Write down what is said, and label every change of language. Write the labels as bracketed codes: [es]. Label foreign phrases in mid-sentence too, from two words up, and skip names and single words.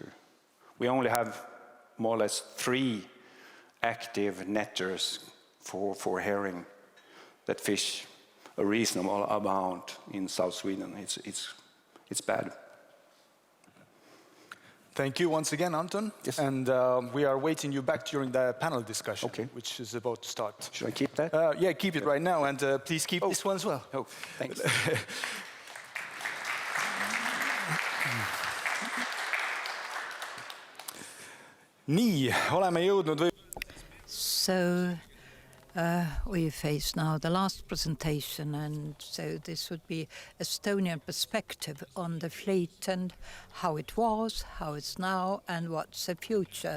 [en] We only have more or less 3 active netters for herring that fish a reasonable amount in South Sweden. It's bad. Thank you once again, Anton. Yes. And we are waiting you back during the panel discussion, which is about to start. Should I keep that? Yeah, keep it right now, and please keep this one as well. Oh, thanks. [et] Nii, oleme jõudnud [en] So we face now the last presentation, and so this would be Estonian perspective on the fleet and how it was, how it's now, and what's the future.